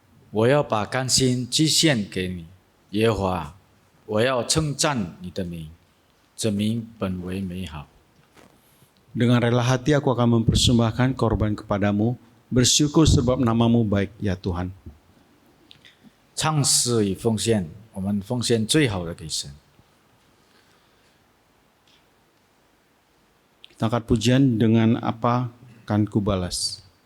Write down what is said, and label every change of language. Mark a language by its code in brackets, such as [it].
[zh] 我要把甘心祭献给你，耶和华，我要称赞你的名，这名本为美好。 [id] Dengan rela hati aku akan mempersembahkan korban kepadamu, bersyukur sebab namamu baik ya Tuhan. [zh] 唱诗与奉献，我们奉献最好的给神。 [id] Kita angkat pujian dengan apa akan kubalas.